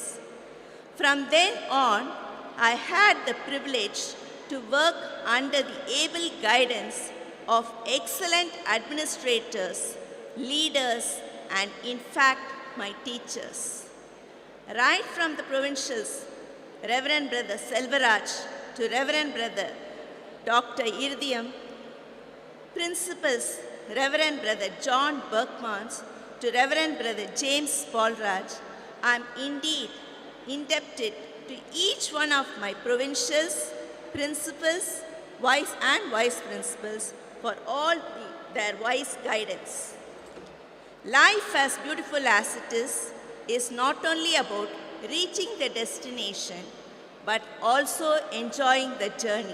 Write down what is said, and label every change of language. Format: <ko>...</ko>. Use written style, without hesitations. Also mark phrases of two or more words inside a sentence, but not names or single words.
<en>From then on, I had the privilege to work under the able guidance of excellent administrators, leaders, and in fact, my teachers. Right from the provincials, Reverend Brother Selvaraj to Reverend Brother Dr. Irudayam, principals Reverend Brother John Berkmans to Reverend Brother James Paulraj, I am indeed indebted to each one of my provincials, principals, vice principals for all their wise guidance. Life, as beautiful as it is not only about reaching the destination, but also enjoying the journey.</en>